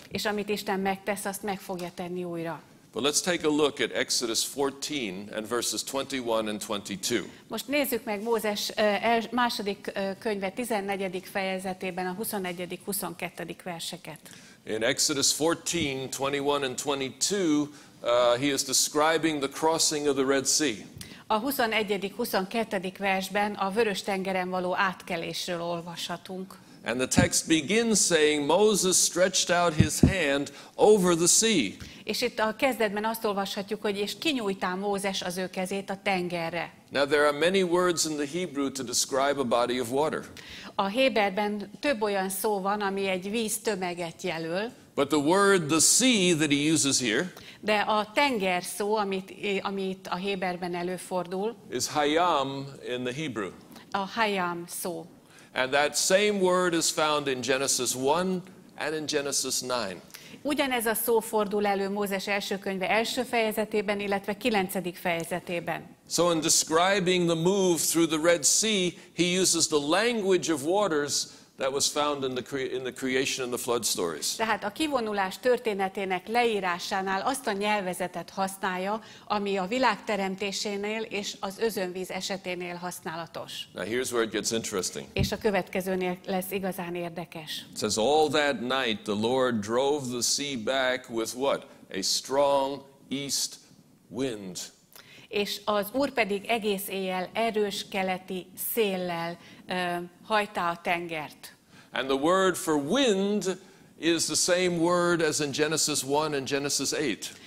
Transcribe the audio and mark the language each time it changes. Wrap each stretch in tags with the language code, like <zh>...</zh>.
<hu>És amit Isten megtesz, azt meg fogja tenni újra.</hu> <en>But let's take a look at Exodus 14 and verses 21 and 22.</en> <hu>Most nézzük meg Mózes második könyve 14. fejezetében a 21. 22. verseket.</hu> <en>In Exodus 14, 21 and 22, he is describing the crossing of the Red Sea.</en> <hu>A 21. 22. versben a Vörös-tengeren való átkelésről olvashatunk.</hu> <en>And the text begins saying, Moses stretched out his hand over the sea.</en> <hu>És itt a kezdetben azt olvashatjuk, hogy és kinyújtá Mózes az ő kezét a tengerre.</hu> <en>Now there are many words in the Hebrew to describe a body of water.</en> <hu>A héberben több olyan szó van, ami egy víz tömeget jelöl,</hu> <en>But the word, the sea, that he uses here</en> <hu>de a tenger szó, amit a héberben előfordul,</hu> <en>is hayam in the Hebrew.</en> <hu>a hayam szó.</hu> <en>And that same word is found in Genesis 1 and in Genesis 9.</en> <hu>Ugyanez a szó fordul elő Mózes első könyve első fejezetében, illetve 9. fejezetében.</hu> <en>So in describing the move through the Red Sea, he uses the language of waters that was found in the creation and the flood stories.</en> <hu>Tehát a kivonulás történetének leírásánál azt a nyelvezetet használja, ami a világ teremtésénél és az özönvíz eseténél használatos.</hu> <en>Now here's where it gets interesting.</en> <hu>És a következőnél lesz igazán érdekes.</hu> <en>It says, all that night the Lord drove the sea back with what? A strong east wind.</en> <hu>És az Úr pedig egész éjjel erős keleti széllel hajtá a tengert.</hu> <en>And the word for wind is the same word as in Genesis 1 and Genesis 8.</en>